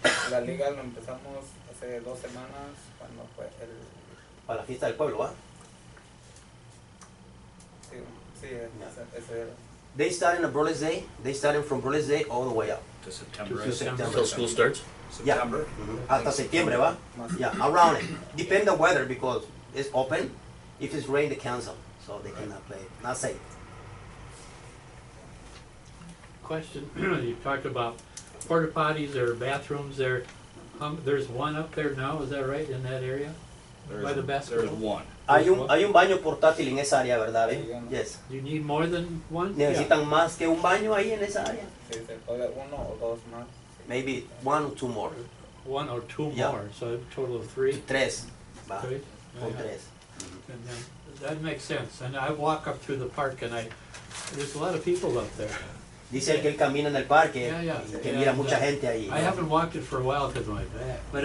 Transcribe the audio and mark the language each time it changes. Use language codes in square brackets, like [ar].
[es] La liga lo empezamos hace 2 semanas, cuando fue Para la fiesta del pueblo, ¿va? sí, ese era. [en] They start in a Brothers Day. They started from Brothers Day all the way up. To September. To September. Until school starts? Yeah. September. [es] Hasta septiembre, ¿va? [en] Yeah, around it. Depend on weather because it's open. If it's rain, they cancel. So they cannot play. Not safe. Question, you talked about porta potties or bathrooms there. There's one up there now, is that right, in that area? By the basketball? There's one. [es] Hay un baño portátil en esa área, ¿verdad? [en] Yes. Do you need more than one? [es] ¿Necesitan más que un baño ahí en esa área? Sí, se puede 1 o 2 más. [en] Maybe 1 or 2 more. 1 or 2 Yeah. more, so a total of 3. [es] Tres. Va. [en] Three? [es] Con [en] Yeah. [es] tres. [en] And then, that makes sense, and I walk up through the park and there's a lot of people up there. [es] Dice el que él camina en el parque [en] Yeah. [es] y que mira mucha gente ahí. [en] I haven't walked it for a while because of my back, but